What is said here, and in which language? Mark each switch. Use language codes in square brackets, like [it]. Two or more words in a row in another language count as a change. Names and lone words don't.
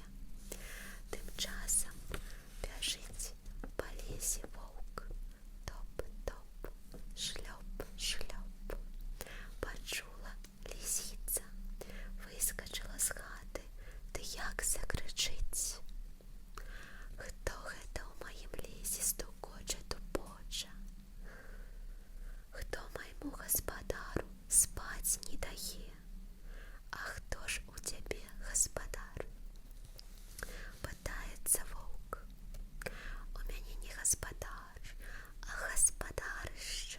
[uk] Тим часом біжить по лісі вовк. Топ-топ, шльоп-шльоп. Почула лисиця, вискочила з хати, та як закричить. [be] Хто гэта у маім лесе стукоча тупоча? Хто майму гаспадару спаць не дае? А хто ж у цябе гаспадар? Пытаецца воўк. У мяне не гаспадар, а гаспадарышча.